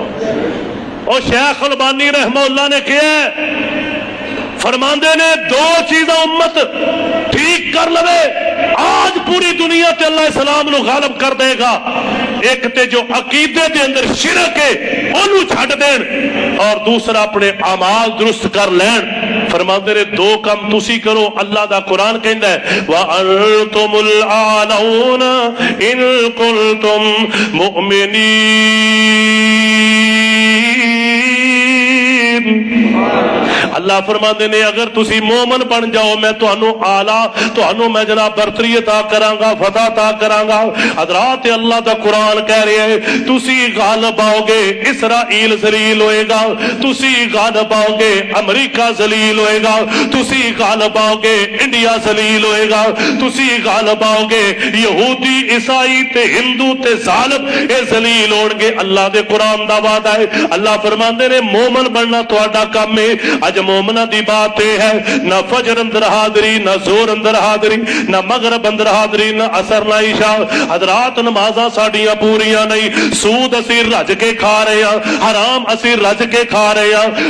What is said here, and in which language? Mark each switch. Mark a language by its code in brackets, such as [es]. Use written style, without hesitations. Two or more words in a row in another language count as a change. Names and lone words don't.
[pa] ਓ ਸ਼ੇਖ਼ ਅਲਬਾਨੀ ਰਹਿਮਤੁੱਲਾਹ ਨੇ ਕਿਹਾ, ਫ਼ਰਮਾਂਦੇ ਨੇ ਦੋ ਚੀਜ਼ਾਂ ਉੱਮਤ ਠੀਕ ਕਰ ਲਵੇ ਅੱਜ ਪੂਰੀ ਦੁਨੀਆ ਤੇ ਅੱਲਾਹ ਇਸਲਾਮ ਨੂੰ ਗ਼ਾਲਿਬ ਕਰ ਦੇਗਾ। ਇੱਕ ਤੇ ਜੋ ਅਕੀਦੇ ਦੇ ਅੰਦਰ ਸ਼ਿਰਕ ਹੈ ਓਨੂੰ ਛੱਡ ਦੇਣ, ਔਰ ਦੂਸਰਾ ਆਪਣੇ ਅਮਾਲ ਦਰੁਸਤ ਕਰ ਲੈਣ। ਫ਼ਰਮਾਂਦੇ ਨੇ ਦੋ ਕੰਮ ਤੁਸੀਂ ਕਰੋ, ਅੱਲਾਹ ਦਾ ਕੁਰਾਨ ਕਹਿੰਦਾ ਹੈ [ar] وأنتم الأعلون إن كنتم مؤمنين. [pa] ਅੱਲਾਹ ਫ਼ਰਮਾਤੇ ਨੇ ਅਗਰ ਤੁਸੀਂ ਮੋਮਨ ਬਣ ਜਾਓ ਮੈਂ ਤੁਹਾਨੂੰ ਆਲਾ, ਤੁਹਾਨੂੰ ਮੈਂ ਜਨਾਬ ਬਰਤਰੀ ਅਤਾ ਕਰਾਂਗਾ, ਫ਼ਤਹ ਅਤਾ ਕਰਾਂਗਾ। ਹਜ਼ਰਾਤ ਅੱਲਾਹ ਦਾ ਕੁਰਾਨ ਕਹਿ ਰਹੇ ਹੈ ਤੁਸੀਂ ਗ਼ਾਲਿਬ ਆਓਗੇ, ਇਸਰਾਈਲ ਜ਼ਲੀਲ ਹੋਏਗਾ, ਤੁਸੀਂ ਗ਼ਾਲਿਬ ਆਓਗੇ, ਅਮਰੀਕਾ ਜ਼ਲੀਲ ਹੋਏਗਾ, ਤੁਸੀਂ ਗ਼ਾਲਿਬ ਆਓਗੇ, ਇੰਡੀਆ ਜ਼ਲੀਲ ਹੋਏਗਾ, ਤੁਸੀਂ ਗ਼ਾਲਿਬ ਆਓਗੇ, ਯਹੂਦੀ ਈਸਾਈ ਤੇ ਹਿੰਦੂ ਤੇ ਜ਼ਾਲਿਮ ਯੇ ਜ਼ਲੀਲ ਹੋਣਗੇ। ਅੱਲਾਹ ਦੇ ਕੁਰਾਨ ਦਾ ਵਾਅਦਾ ਹੈ। ਅੱਲਾਹ ਫ਼ਰਮਾਤੇ ਨੇ ਮੋਮਨ ਬਣਨਾ ਤੁਹਾਡਾ ਕੰਮ ਹੈ। ਅੱਜ ਮੋਮਨਾਂ ਦੀ ਬਾਤ ਯਹ ਹੈ ਨਾ ਫ਼ਜਰ ਅੰਦਰ ਹਾਜ਼ਰੀ, ਨਾ ਜ਼ੋਹਰ ਅੰਦਰ ਹਾਜ਼ਰੀ, ਨਾ ਮਗ਼ਰਬ ਅੰਦਰ ਹਾਜ਼ਰੀ, ਨਾ ਅਸਰ ਨਾ ਇਸ਼ਾ। ਹਜ਼ਰਾਤ ਨਮਾਜ਼ਾਂ ਸਾਡੀਆਂ ਪੂਰੀਆਂ ਨਹੀਂ, ਸੂਦ ਅਸੀਂ ਰੱਜ ਕੇ ਖਾ ਰਹੇ ਹਾਂ, ਹਰਾਮ ਅਸੀਂ ਰੱਜ ਕੇ ਖਾ ਰਹੇ ਹਾਂ।